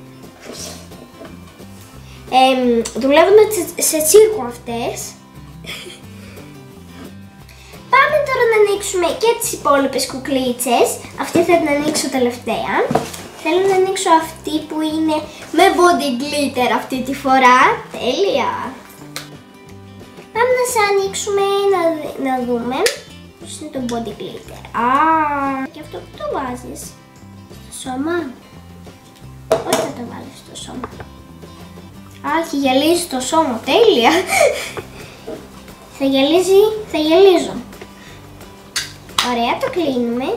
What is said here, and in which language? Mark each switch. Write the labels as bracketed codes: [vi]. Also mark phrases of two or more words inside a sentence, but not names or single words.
[el] Δουλεύουν σε τσίρκο αυτές. Πάμε τώρα να ανοίξουμε και τις υπόλοιπες κουκλίτσες. Αυτή θα την ανοίξω τελευταία. Θέλω να ανοίξω αυτή που είναι με [en] body glitter [el] αυτή τη φορά. Τέλεια! Πάμε να σε ανοίξουμε να δούμε πώς είναι το [en] body glitter. [el] Και αυτό που το βάζεις στο σώμα. Πώς θα το βάλεις στο σώμα. Και γυαλίζει το σώμα, τέλεια! Θα γυαλίζω. Ωραία, το κλείνουμε.